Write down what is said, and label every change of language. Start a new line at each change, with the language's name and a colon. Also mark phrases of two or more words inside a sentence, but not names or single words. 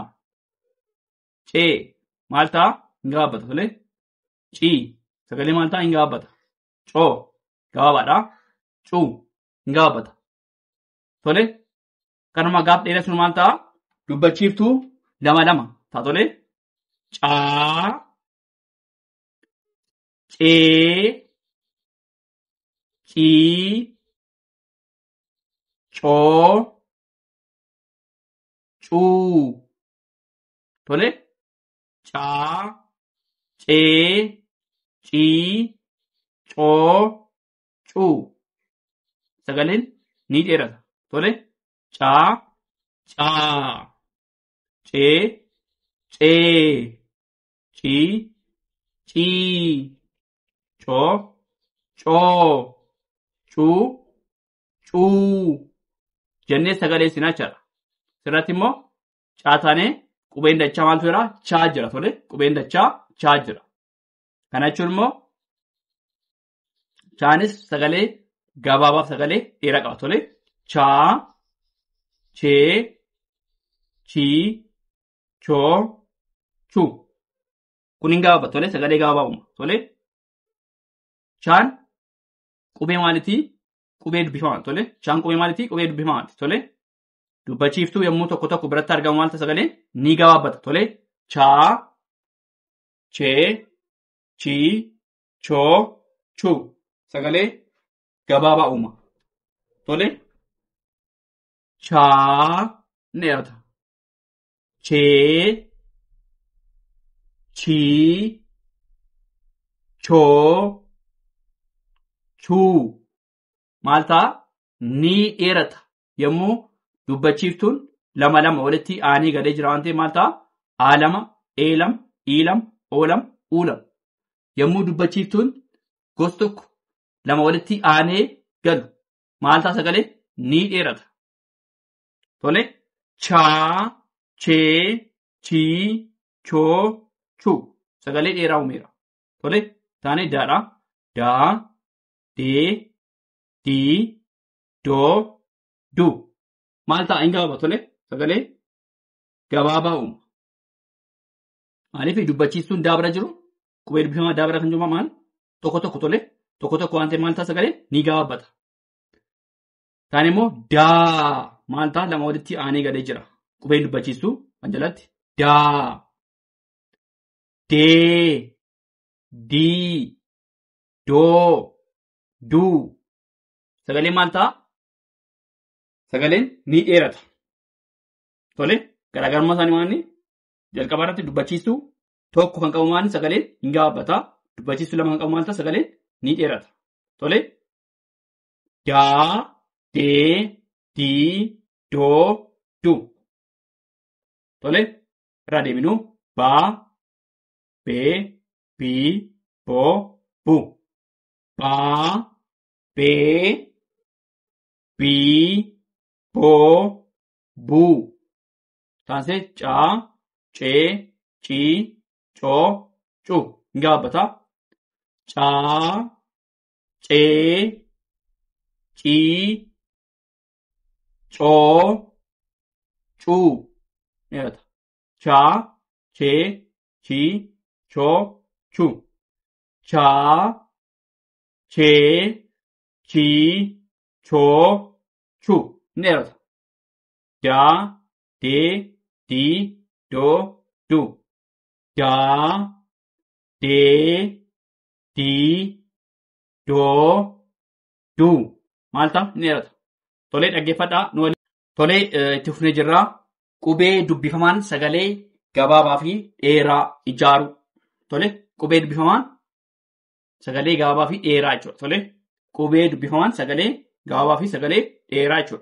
Oromo: Cee maal ta'a? Hin gabaabbata. Tolee, cii sagalee maal ta'a? Hin gabaabbata. Coo gabaabaadha. Cuu hin gabaabbata. Tolee, kanuma gaaf dheeraa sun maal ta'a? Dubbachiiftuu lama lama ta'a. Tolee, caa. Cee. Cii. Coo. Cuu. Tolee. Caa. Cee. Cii. Coo. Cuu. Sagaleen ni dheerata. Tolee. Caa. Caa. Cee. Cee. Cii. Cii. Coo. Coo. Cuu. Cuu. Jennee sagalee sinaa jira. Sirratti immoo caataanee qubeen dachaa maaltu jira? Chaa jira. Tolee. Qubeen dachaa chaa jira. Kana jechuun immoo chaanis sagalee gabaabaaf sagalee dheeraa qaba. Tolee. Chaa. Chee. Chii. Choo. Chuu. Kun hin gabaabatu. Tolee. Sagalee gabaabaa uuma. Tolee. Chaan qubee maalitii? Qubee dubbifamaati. Tolee. Chaan qubee maalitii? Qubee dubbifamaati. Tolee. Dubbachiiftuu yommuu tokko tokko biratti argamu maal ta'a sagaleen? Ni gabaabbata. Tolee. Chaa. Chee. Chii. Choo. Chuu. Sagalee gabaabaa uuma. Tole. Chaa ni dheerata. Chee, chii, choo, chuu. Maal ta'a? Ni dheerata. Yommuu dubbachiiftuun lama lama walitti aanee galee jira waan ta'eef maal ta'a? A2, E2, I2, O2, U2. Yommuu dubbachiiftuun gosa tokko lama walitti aanee galu maal ta'a sagalee? Ni dheerata. Tole. Chaa, chee, chii, choo, chuu. Sagalee dheeraa uumeera. Tole. Taanee daadha. Daa, dee, dii, doo, duu. Maal ta'a hin gabaabaa? Tole. Sagalee gabaabaa uuma. Maaliif dubbachiistuun daabara jiru? Qubee dubbifamaa daabara kan jiru maal? Tokko tokko tole. Tokko tokko waan ta'eef maal ta'a sagalee? Ni gabaabbata. Taanee immoo daa maal ta'a? Lama walitti aanee galee jira. Qubeen dubbachiistuu kan jalatti daa, dee, dii, doo, duu. Sagaleen maal ta'a? Sagaleen ni dheerata. Tole. Garaagarummaa isaanii maali? Jalqaba irratti dubbachiistuu tokko kan qabu maali? Sagaleen hin gabaabbata. Dubbachiistuu lama kan qabu maal ta'a? Sagaleen ni dheerata. Tole. Daa, dee, dii, doo, duu. Tole. Irraa deebinuu baa, bee, bii, boo, buu. Baa, bee, bii, boo, buu. Taansee caa, cee, cii, coo, cuu. Hin gabaabbata. Caa, cee, cii, coo, cuu. Dheerata. Chaa, chee, chii, choo, chuu. Chaa, chee, chii, choo, chuu. Dheerata. Daa, dee, dii, doo, duu. Daa, dee, dii, doo, duu. Maal ta'a? Dheerata. Tolee dhaggeeffadhaa. Tolee itti fufnee jirraa. Qubee dubbifamaan sagalee gabaabaa fi dheeraa ijaaru. Tole. Qubee dubbifamaan sagalee gabaabaa fi dheeraa jechuudha. Tole. Qubee dubbifamaan sagalee gabaabaa fi sagalee dheeraa jechuudha.